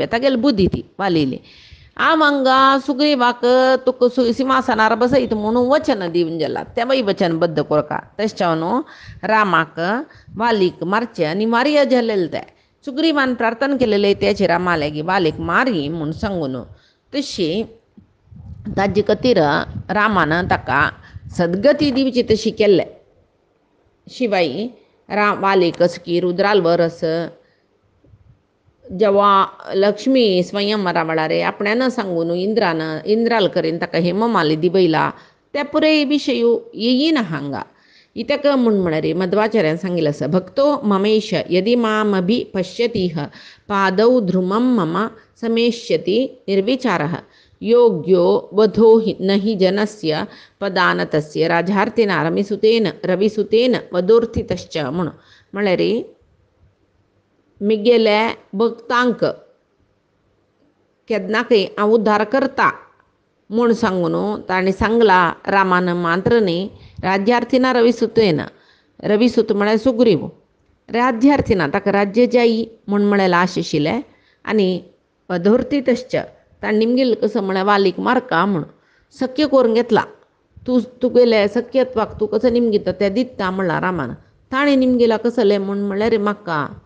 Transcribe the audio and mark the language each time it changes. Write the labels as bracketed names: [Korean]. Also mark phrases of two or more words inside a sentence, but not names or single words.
[Konkani] तागेली बुद्धी ती वालीली हांव हांगा सुग्रीवाक तुका सिंहासनार बसयत म्हणून वचन दिवन गेला तें वय वचनबद्ध करता तशें न्हू रामाक वालीक मारचें आनी मारया जालेलें तें सुग्रीवान प्रार्थना केलेले त्याचे रामाले की वालीक मारी म्हणून सांगून तशी ताजे खातीर रामान ताका सद्गती दिवची तशी केल्ले शिवाय वालीक की रुद्राल वरस जेव्हा लक्ष्मी स्वयंवरा म्हळ्यार आपण्यान सांगून इंद्राल करीन ताका हेममाली दिबयला त्या पुरे विशय येयीना हांगा इतक म्हळ्यार मध्वाचार्यान सांगिल्लें आसा [Sanskrit] भक्तो ममेश यदि मामभि पश्यतीह पादौ ध्रुमं मम समेष्यति निर्विचारः योग्यो वधो न हि जनस्य पदानतस्य राजार्थिना रविसुतेन वधोर्थितश्च [Konkani] म्हणून म्हळ्यार मिगेले भक्तांक केन्नाकय हांव उद्धार करता म्हूण सांगून ताणें सांगला रामान मात्र न्ही राज्यार्थीना रविसूत म्हळ्यार सुग्रीव राज्यार्थीना ताका राज्य जायी म्हूण म्हळ्यार आश आशिल्लें आनी वधोर्थितश्च ताणें निमगेलें कसो म्हळ्यार वालीक मारका म्हूण शक्य करून घेतला तुगेले शक्यत्वाक तूं कसो निमगिता तें दिता म्हणला रामान ताणें निमगेला कसलें म्हूण म्हळ्यार म्हाका